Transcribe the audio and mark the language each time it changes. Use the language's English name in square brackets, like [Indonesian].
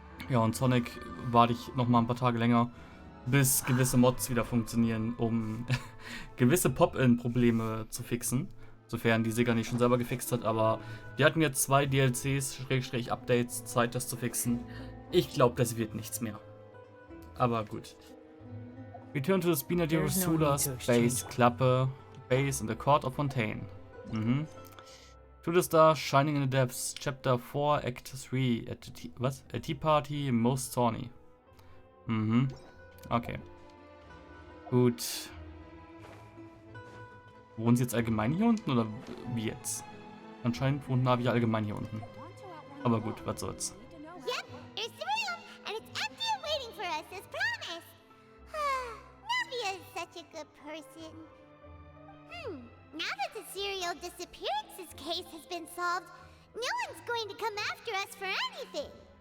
[German] Ja, und Sonic warte ich noch mal ein paar Tage länger, bis gewisse Mods wieder funktionieren, um gewisse Pop-In-Probleme zu fixen. Sofern die Sega nicht schon selber gefixt hat, aber die hatten jetzt 2 DLCs, Updates, Zeit das zu fixen. Ich glaube, das wird nichts mehr. Aber gut. [English] Return to the Spina di There's no need Rosula's to exchange. Base, Klappe, Base in the Court of Fontaine. Mhm. To the Star, Shining in the Depths, Chapter 4, Act 3, was? A Tea Party, Most Thorny. Mhm. Okay. Gut. [German] Wohnen sie jetzt allgemein hier unten oder wie jetzt? Anscheinend wohnen Navi allgemein hier unten. Aber gut, was soll's. [English] Yep, there's the room, and it's empty and waiting for us as promised. Navia is such a good person. Now that the serial disappearances case has been solved, no one's going to come after us for anything.